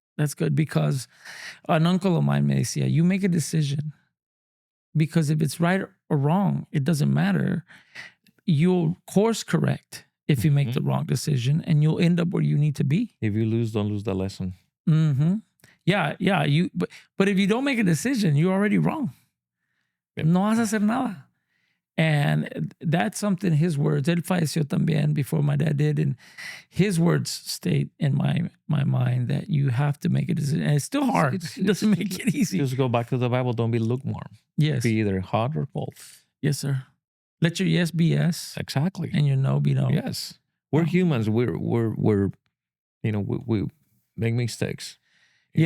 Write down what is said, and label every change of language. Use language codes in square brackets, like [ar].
[en] That's good because an uncle of mine may say, you make a decision because if it's right or wrong, it doesn't matter. You'll course correct if you make the wrong decision and you'll end up where you need to be. If you lose, don't lose the lesson. Mm-hmm. Yeah, yeah. But if you don't make a decision, you're already wrong. Yep. [es] No vas a hacer nada. [en] And that's something, his words, [es] él falleció también [en] before my dad did. And his words stayed in my mind that you have to make a decision. And it's still hard. It doesn't make it easy. Just go back to the Bible. Don't be lukewarm. Yes. Be either hot or cold. Yes, sir. Let your yes be yes. Exactly. And your no be no. Yes. We're humans. We're we make mistakes. You